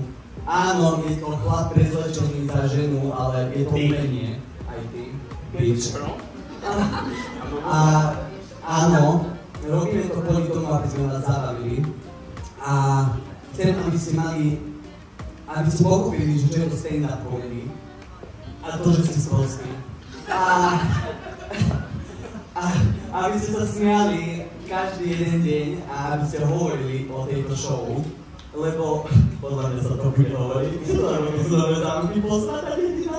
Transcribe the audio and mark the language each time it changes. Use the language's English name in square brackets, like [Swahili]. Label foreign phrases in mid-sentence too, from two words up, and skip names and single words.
[Slovak] Áno, je to chlap prezlečený za ženu, ale je to umenie. Aj ty. Bitch. Áno, robíme to kvôli tomu, aby sme vás zabavili. A chcem, aby ste pochopili, že čo je to [English] stand-up comedy. [Slovak] A to, že ste sprostí. A aby ste sa smiali každý jeden deň a aby ste hovorili o tejto show. lebo podľa mňa sa to bude hovoriť, lebo my sme zámky posledná jediná.